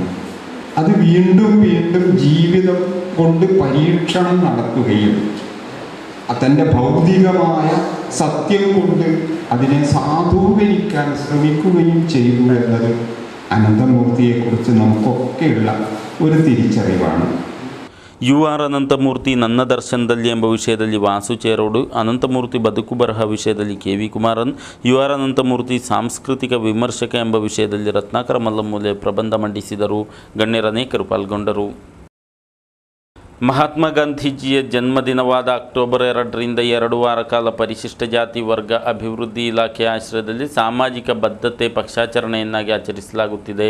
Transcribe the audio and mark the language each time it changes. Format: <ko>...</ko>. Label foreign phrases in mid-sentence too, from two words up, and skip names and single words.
<ml>അത് വീണ്ടും വീണ്ടും ജീവിതം കൊണ്ട് പരീക്ഷണം നടത്തുകയും തൻ്റെ ഭൗതികമായ സത്യം കൊണ്ട് അതിനെ സാധൂകരിക്കാൻ ശ്രമിക്കുകയും ചെയ്തു എന്നത് അനന്തമൂർത്തിയെക്കുറിച്ച് നമുക്കൊക്കെയുള്ള ഒരു തിരിച്ചറിവാണ്.</ml> <kn>UR ಅನಂತಮೂರ್ತಿ ನನ್ನ ದರ್ಶನದಲ್ಲಿ ಎಂಬ ವಿಷಯದಲ್ಲಿ ವಾಸು ಚೇರೋಡು, ಅನಂತಮೂರ್ತಿ ಬದುಕು ಬರಹ ವಿಷಯದಲ್ಲಿ KV ಕುಮಾರನ್, UR ಅನಂತಮೂರ್ತಿ ಸಾಂಸ್ಕೃತಿಕ ವಿಮರ್ಶಕ ಎಂಬ ವಿಷಯದಲ್ಲಿ ರತ್ನಾಕರ ಮಲ್ಲಮೂಲೆ ಪ್ರಬಂಧ ಮಂಡಿಸಿದರು. ಗಣ್ಯರನೇಕರು ಪಾಲ್ಗೊಂಡರು. ಮಹಾತ್ಮ ಗಾಂಧೀಜಿಯ ಜನ್ಮದಿನವಾದ ಅಕ್ಟೋಬರ್ 2ರಿಂದ 2 ವಾರ ಕಾಲ ಪರಿಶಿಷ್ಟ ಜಾತಿ ವರ್ಗ ಅಭಿವೃದ್ಧಿ ಇಲಾಖೆಯ ಆಶ್ರಯದಲ್ಲಿ ಸಾಮಾಜಿಕ ಬದ್ಧತೆ ಪಕ್ಷಾಚರಣೆಯನ್ನಾಗಿ ಆಚರಿಸಲಾಗುತ್ತಿದೆ.</kn>